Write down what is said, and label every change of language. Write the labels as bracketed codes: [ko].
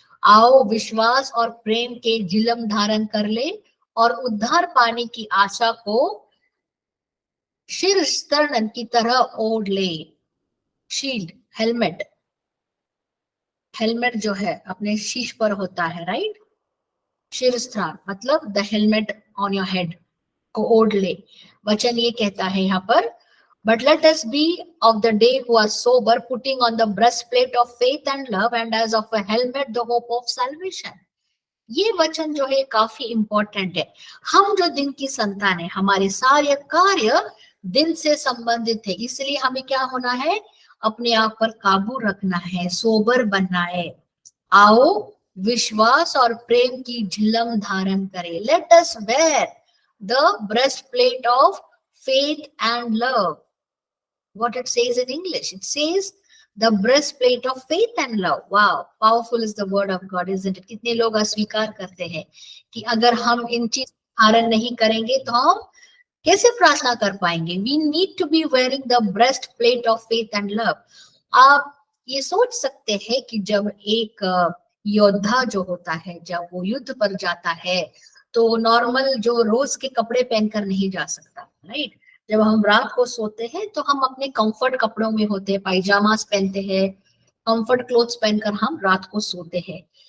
[hi] आओ विश्वास और प्रेम के जिलम धारण कर ले और उद्धार पाने की आशा को शीर्षस्तरण की तरह ओढ़ ले। शील्ड, हेलमेट, हेलमेट जो है अपने शीश पर होता है, राइट। शीर्षस्थान मतलब [en] the helmet on your head [hi] को ओढ़ ले। वचन ये कहता है यहाँ पर, [en] but let us be of the day who are sober, putting on the breastplate of faith and love, and as of a helmet the hope of salvation. [hi] ये वचन जो है काफी इंपॉर्टेंट है। हम जो दिन की संतान है, हमारे सारे कार्य दिन से संबंधित है, इसलिए हमें क्या होना है, अपने आप पर काबू रखना है, सोबर बनना है। आओ विश्वास और प्रेम की झिलम धारण करें। [en] Let us wear the breastplate of faith and love. what it says in English. It says the breastplate of faith and love. Wow, powerful is the word of God, isn't it? [hi] कितने लोग अस्वीकार करते हैं कि अगर हम इन चीज धारण नहीं करेंगे तो हम कैसे प्रार्थना कर पाएंगे. [en] We need to be wearing the breastplate of faith and love. [hi] आप ये सोच सकते हैं कि जब एक योद्धा जो होता है, जब वो युद्ध पर जाता है तो नॉर्मल जो रोज के कपड़े पहनकर नहीं जा सकता, राइट. जब हम रात को सोते हैं तो हम अपने कंफर्ट कपड़ों में होते हैं, पायजामास पहनते हैं, कंफर्ट क्लोथ्स पहनकर हम रात को सोते हैं.